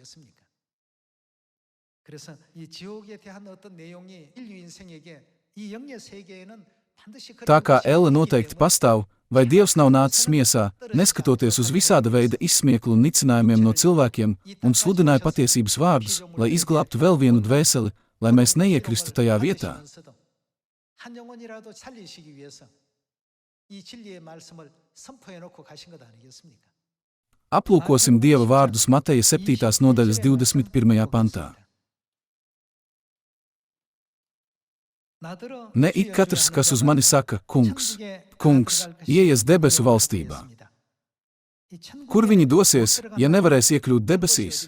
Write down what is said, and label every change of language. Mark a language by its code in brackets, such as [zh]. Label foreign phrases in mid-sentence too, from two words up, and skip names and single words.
[lv] Tā kā elle noteikti pastāv, vai Dievs nav nācis miesā, neskatoties uz visāda veida izsmieklu un nicinājumiem no cilvēkiem, un sludināja patiesības vārdus, lai izglābtu vēl vienu dvēseli, lai mēs neiekristu tajā vietā. [ko] 한 영혼이라도 살리시기 위해서 이 진리의 말씀을 선포해 놓고 가신 것 아니겠습니까? [lv] Aplūkosim Dieva vārdus Mateja 7. nodaļas 21. pantā. Ne ik katrs, kas uz mani saka, kungs, kungs, ieies debesu valstībā. Kur viņi dosies, ja nevarēs iekļūt debesīs?